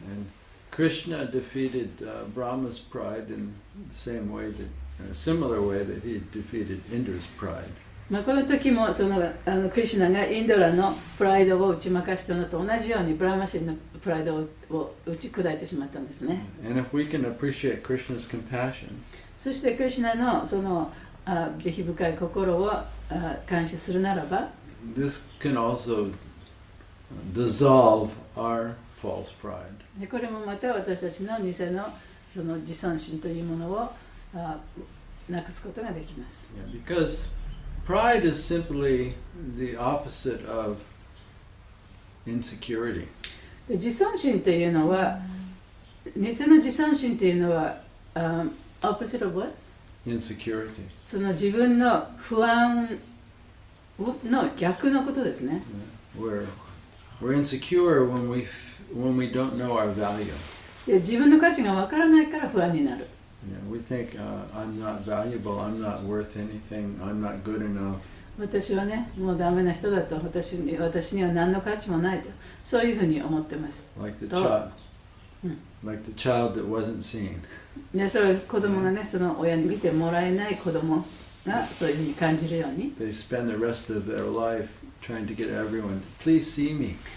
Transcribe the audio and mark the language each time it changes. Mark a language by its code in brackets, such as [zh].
[en] Yeah, and Krishna defeated Brahma's pride in the same way that, similar way that he defeated Indra's pride. [ja] まあこの時もそのクリシュナがインドラのプライドを打ち負かしたのと同じようにブラマ神のプライドを打ち砕いてしまったんですね。 [en] And if we can appreciate Krishna's compassion, [ja] そしてクリシュナのその慈悲深い心を感謝するならば、 [en] this can also dissolve our false pride. [ja] でこれもまた私たちの偽のその自尊心というものをなくすことができます。 [en] Yeah, because pride is simply the opposite of insecurity. [ja] で自尊心というのは、偽の自尊心というのは、 [en] opposite of what? Insecurity. [ja] その自分の不安の逆のことですね。 [en] Yeah. We're insecure when we don't know our value. [ja] で自分の価値がわからないから不安になる。 [en] Yeah, we think I'm not valuable, I'm not worth anything, I'm not good enough. [ja] 私はね、もうダメな人だと、私には何の価値もないと、そういうふうに思ってます。 [en] Like the child that wasn't seen. [ja] でそれ子供がね、その親に見てもらえない子供がそういうふうに感じるように。 [en] They spend the rest of their life trying to get everyone to please see me.